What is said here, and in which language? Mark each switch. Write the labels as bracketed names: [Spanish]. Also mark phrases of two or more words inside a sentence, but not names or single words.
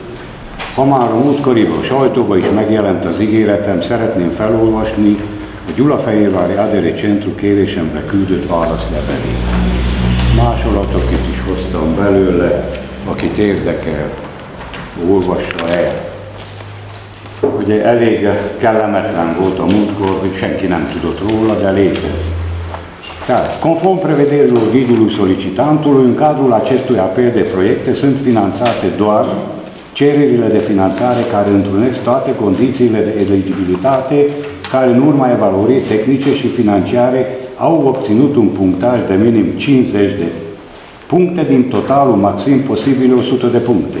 [Hungarian] Ha már a múltkoriban a sajtóban is megjelent az ígéretem, szeretném felolvasni a Gyulafehérvári Adere Centrum kérésemre küldött válaszlevelét. Másolatokat is hoztam belőle, akit érdekel, olvassa el. Ugye elég kellemetlen volt a múltkor, hogy senki nem tudott róla, de létezik. [Romanian] Conform prevederilor ghidului solicitantului, în cadrul acestui apel de proiecte sunt finanțate doar cererile de finanțare care întrunesc toate condițiile de eligibilitate, care în urma evaluării tehnice și financiare au obținut un punctaj de minim 50 de puncte din totalul maxim posibil 100 de puncte.